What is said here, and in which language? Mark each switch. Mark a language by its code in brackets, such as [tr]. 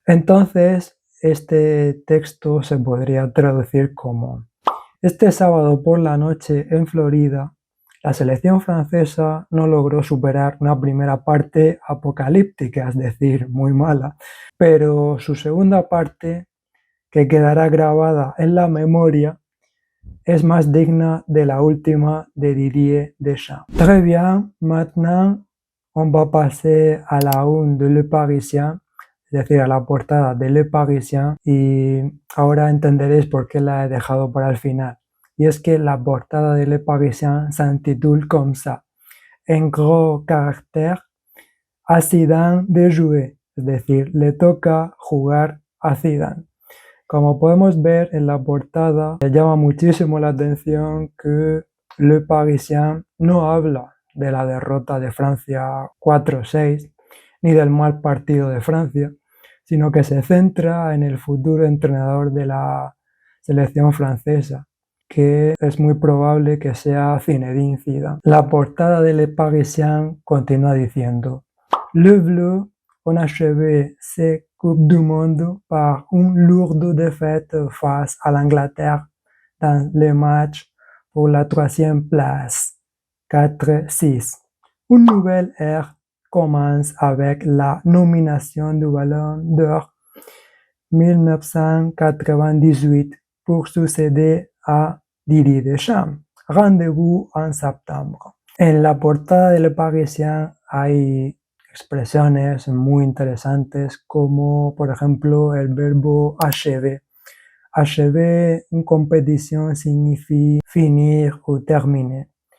[es] Entonces, este texto se podría traducir como: este sábado por la noche en Florida, la selección francesa no logró superar una primera parte apocalíptica, es decir, muy mala, pero su segunda parte, que quedará grabada en la memoria, es más digna de la última de Didier Deschamps. [fr] Très bien, maintenant on va passer à la une de Le Parisien, [es] es decir, a la portada de Le Parisien, y ahora entenderéis por qué la he dejado para el final. Y es que la portada de Le Parisien [fr] s'intitule comme ça: en gros caractère, à Zidane de jouer, [es] es decir, le toca jugar a Zidane. Como podemos ver en la portada, me llama muchísimo la atención que Le Parisien no habla de la derrota de Francia 4-6, ni del mal partido de Francia, sino que se centra en el futuro entrenador de la selección francesa, que es muy probable que sea Zinedine Zidane. La portada de Le Parisien continúa diciendo: [fr] Le Bleu ont achevé cette Coupe du Monde par une lourde défaite face à l'Angleterre dans le match pour la troisième place, 4-6. Une nouvelle ère commence avec la nomination du Ballon d'Or 1998 pour succéder a Didier Deschamps. Rendez-vous en septiembre. [es] En la portada de Le Parisien hay expresiones muy interesantes como por ejemplo el verbo achever. [fr] Achever en compétition signifie finir o terminer.